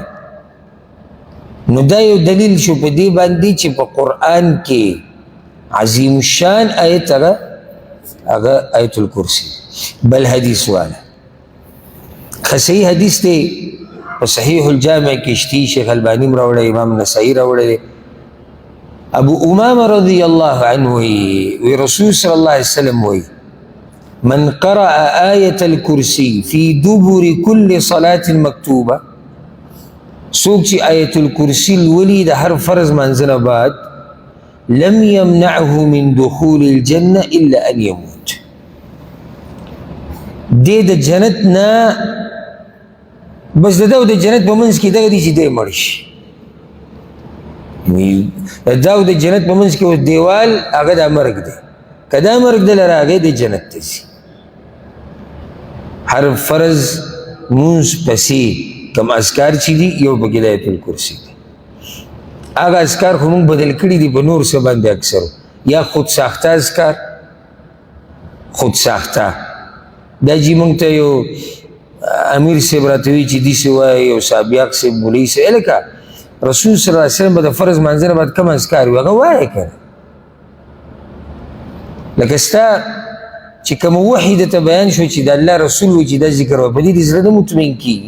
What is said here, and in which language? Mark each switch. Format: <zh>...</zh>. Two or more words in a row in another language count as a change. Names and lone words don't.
<ps>نو دا یو دلیل شو په دې باندې چې په قرآن کې عظیم الشان آیت هغه آیت الکرسی. بل حدیث والا صحیح حدیث دی په صحیح الجامع کې شتی، شیخ البانی م راوړی، امام نسائی راوړی.</ps> <ar>ابو امامه رضی الله عنه وی رسول صلی الله علیه وسلم وی من قرأ آیة الکرسی فی دبر کل صلاة مکتوبه،</ar> <ps>څوک چې آیت الکرسی لولي د هر فرض منځ نه بعد</ps> <ar>لم يمنعه من دخول الجنة إلا أن يموت،</ar> <ps>دې د جنت نه بس د ده د جنت په منځ کې دغه دی چې دی مړ شي. د ده د جنت په منځ کې اوس دیوال هغه دا مرګ دی، که دا مرګ دی لره هغې د جنت ته ځي. هر فرض مونځ پسې کم اذکار چې دي یو پکې د آیت الکرسی دی. هغه اذکار خو موږ بدل کړي دي په نور څه باندې اکثرو، یا خود ساخته اذکار، خود ساخته دا جي موږ ته یو امیر صاحب راته وایي چې داسې وایي، یو سابیاق صاحب مولوي صاحب، لکه رسول</ps> <ar>صلی الله علیه وسلم</ar> <ps>به د فرض منځ نه بعد کوم اذکار وي هغه وایه که نه. لکه ستا چې کوم وحي درته بیان شو چې د الله رسول وایي چې دا ذکر وایه، په دې دې زړه نه مطمئن کېږي.</ps>